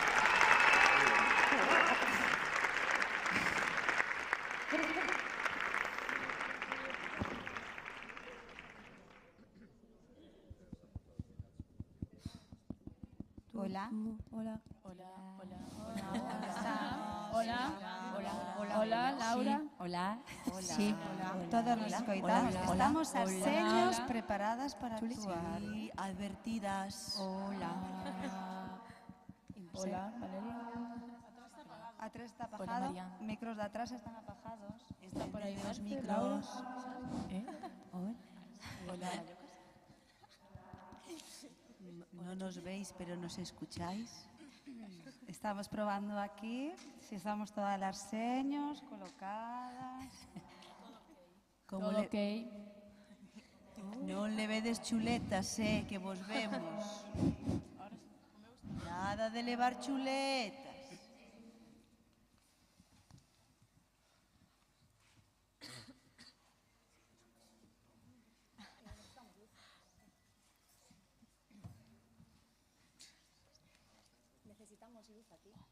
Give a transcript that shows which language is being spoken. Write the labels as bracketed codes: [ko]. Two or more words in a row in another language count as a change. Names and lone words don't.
[es] Hola. Hola. Hola. Hola. Hola. Hola. Hola, Laura. Hola. [gl] Sí, todos nos escoitamos. Estamos as señas preparadas para actuar. [es] Sí, advertidas. Hola. Hola, Valeria. Atrás está apagado. Micros de atrás están apagados. Está por ahí los delante, micros. Hola. No nos veis, pero nos escucháis. Estamos probando aquí, si estamos todas las señas colocadas. Todo ok. [gl] Non le vedes chuletas, que vos vemos. Nada de levar chuletas. [es] Necesitamos luz aquí.